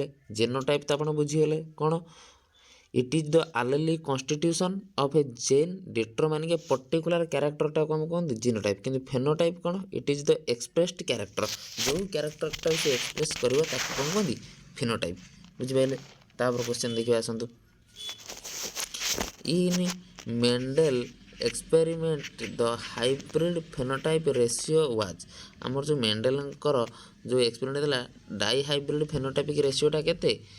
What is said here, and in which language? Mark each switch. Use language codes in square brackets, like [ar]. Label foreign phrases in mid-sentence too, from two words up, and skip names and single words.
[or] ଜେନୋଟାଇପ୍ ତ ଆପଣ ବୁଝିଗଲେ କ'ଣ [en] it is the allelic constitution of a gene determining a particular [or] କ୍ୟାରେକ୍ଟରଟାକୁ ଆମେ କୁହନ୍ତି ଜିନୋଟାଇପ୍ କିନ୍ତୁ ଫେନୋଟାଇପ୍ କ'ଣ [en] it is the expressed character [or] ଯେଉଁ କ୍ୟାରେକ୍ଟରଟାକୁ ସେ ଏକ୍ସପ୍ରେସ୍ କରିବ ତାକୁ କ'ଣ କୁହନ୍ତି ଫିନୋଟାଇପ୍ ବୁଝିପାରିଲେ। ତାପରେ କ୍ୱେଶ୍ଚନ୍ ଦେଖିବା ଆସନ୍ତୁ [en] in Mendel experiment the hybrid phenotype ratio was [or] ଆମର ଯେଉଁ ମେଣ୍ଡେଲଙ୍କର ଯେଉଁ ଏକ୍ସପେରିମେଣ୍ଟ ଥିଲା [en] di hybrid phenotypic [or] ରେସିଓଟା କେତେ